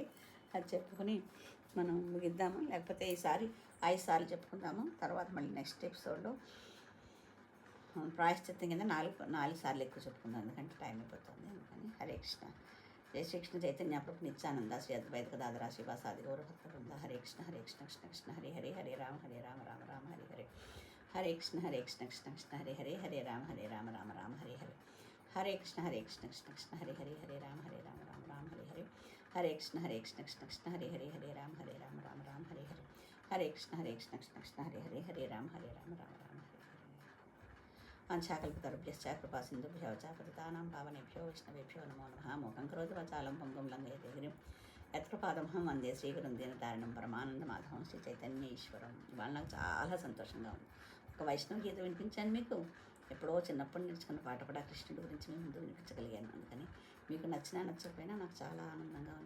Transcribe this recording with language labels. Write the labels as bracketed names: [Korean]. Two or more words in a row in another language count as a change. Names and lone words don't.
[Telugu] అది చెప్పుకొని మనం ముగిద్దాము. లేకపోతే ఈసారి 5 సార్లు చెప్పుకుందాము. తర్వాత మళ్ళీ [English] next episodelo [Telugu] ప్రాయశ్చిత్తం కింద 4 సార్లు ఎక్కువ చెప్పుకుందాం, ఎందుకంటే టైం అయిపోతుంది. అందుకని హరే కృష్ణ. [Sanskrit] జై శ్రీకృష్ణ చైతన్య ప్రభు నిత్యానంద శ్రీ అద్వైత గదాధర శ్రీవాసాది గౌరభక్త బృంద. హరే కృష్ణ కృష్ణ కృష్ణ హరే హరే హరే రామ రామ రామ హరే హరే హరే కృష్ణ కృష్ణ కృష్ణ హరే హరే హరే రామ రామ రామ హరే హరే హరే కృష్ణ కృష్ణ కృష్ణ హరే హరే హరే రామ రామ హరే హరే హరే కృష్ణ కృష్ణ కృష్ణ హరే హరే హరే రామ రామ హరే హరే హరే కృష్ణ కృష్ణ హరే హరే హరే రామ రామ రామ వంశాకల్పతరుభ్యశ్చ కృపా సింధుభ్యో చ పతితానాం పావనేభ్యో వైష్ణవేభ్యో నమో నమః. మూకం కరోతి వాచాలం పంగుం లంఘయతే గిరిం యత్కృపాదమహం వందే శ్రీగురుం దీనతారిణం పరమానంద మాధవం శ్రీ చైతన్య ఈశ్వరం. [Telugu] ఇవాళ నాకు చాలా సంతోషంగా ఉంది. ఒక వైష్ణవ గీత వినిపించాను మీకు. ఎప్పుడో చిన్నప్పుడు నేర్చుకున్న పాట కూడా కృష్ణుడి గురించి మీ ముందు వినిపించగలిగాను. అందుకని మీకు నచ్చినా నచ్చకపోయినా నాకు చాలా ఆనందంగా ఉంది.